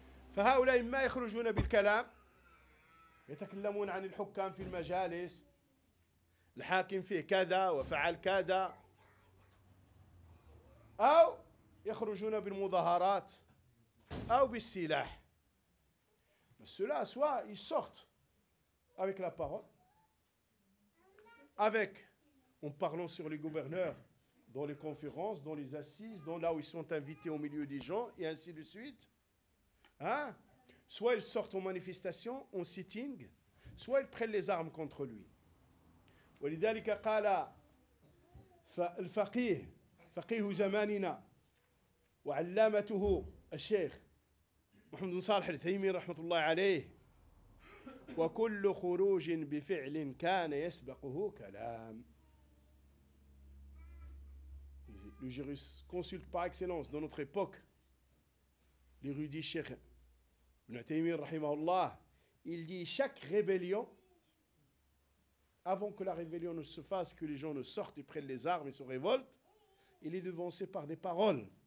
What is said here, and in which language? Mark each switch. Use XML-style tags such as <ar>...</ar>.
<ar>فهؤلاء ما يخرجون بالكلام يتكلمون عن الحكام في المجالس الحاكم فيه كذا وفعل كذا أو يخرجون بالمظاهرات أو بالسلاح بس</ar> <fr>cela soit ils sortent avec la parole avec en parlant sur les gouverneurs dans les conférences dans les assises dans là où ils sont invités au milieu des gens et ainsi de suite. Hein? Soit ils sortent en manifestation, en sitting, soit ils prennent les armes contre lui.</fr> <ar>ولذلك قال الفقيه فقيه زماننا وعلامته الشيخ محمد بن صالح العثيمين رحمه الله عليه وكل خروج بفعل كان يسبقه كلام.</ar> <fr>Le jurisconsulte par excellence de notre époque, l'érudit Cheikh Ibn Taymiyyah</fr> <ar>rahimahullah,</ar> <fr>il dit chaque rébellion, avant que la rébellion ne se fasse, que les gens ne sortent et prennent les armes et se révoltent, il est devancé par des paroles.</fr>